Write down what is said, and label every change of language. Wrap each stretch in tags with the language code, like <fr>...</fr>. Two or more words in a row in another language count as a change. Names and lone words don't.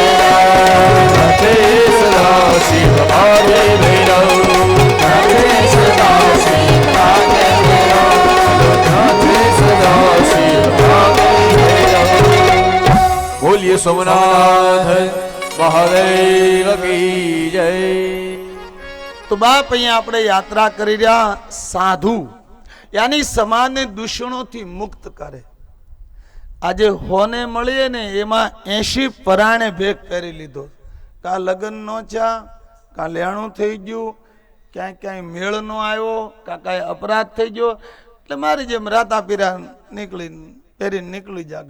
<hi>भैरो याचे सदा शिव आगे भैरो याचे सदा शिव आगे भैरो बोलिए सोमनाथ महादेव की जय।</hi> <gu>તો બાપ અહીંયા આપણે યાત્રા કરી રહ્યા સાધુ યાની સમાજને દૂષણોથી મુક્ત કરે. આજે હોને મળીએ ને એમાં 80 પરાણે ભેગ કરી લીધો. કા લગ્ન નો થયા, કા લેણું થઈ ગયું, ક્યાંય મેળ નો આવ્યો, કા કાંઈ અપરાધ થઈ ગયો, એટલે મારી જેમ રાતા પીરા નીકળી જા.</gu>